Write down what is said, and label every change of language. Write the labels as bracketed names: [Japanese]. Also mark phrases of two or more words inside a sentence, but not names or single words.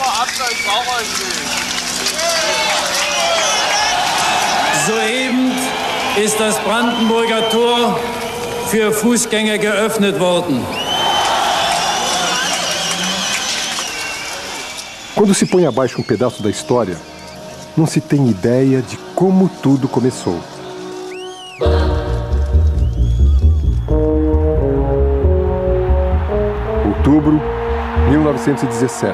[German] Soeben ist das Brandenburger Tor für Fußgänger geöffnet worden. [Portuguese] Quando se põe abaixo um pedaço da história, não se tem ideia de como tudo começou. Outubro, 1917.